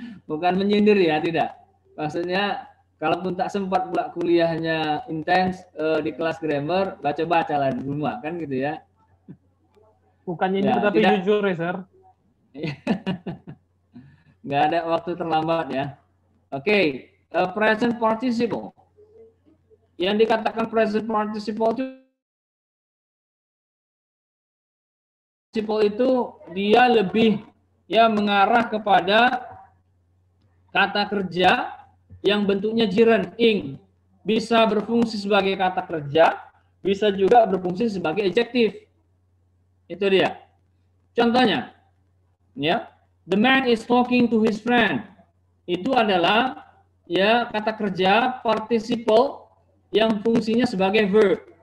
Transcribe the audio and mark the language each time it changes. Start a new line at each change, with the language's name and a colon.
Indonesian: Bukan menyindir ya, tidak. Maksudnya kalaupun tak sempat pula kuliahnya intens di kelas grammar, baca-baca lah di rumah, kan gitu ya. Bukan nyindir, Ya, tapi tidak. jujur ya, sir. Nggak ada waktu terlambat ya. Oke, present participle. Yang dikatakan present participle itu dia lebih, ya, mengarah kepada kata kerja yang bentuknya gerund, ing. Bisa berfungsi sebagai kata kerja, bisa juga berfungsi sebagai adjektif. Itu dia. Contohnya, ya,
English: the man is talking to his friend.
Indonesian: Itu adalah ya kata kerja participle yang fungsinya sebagai verb.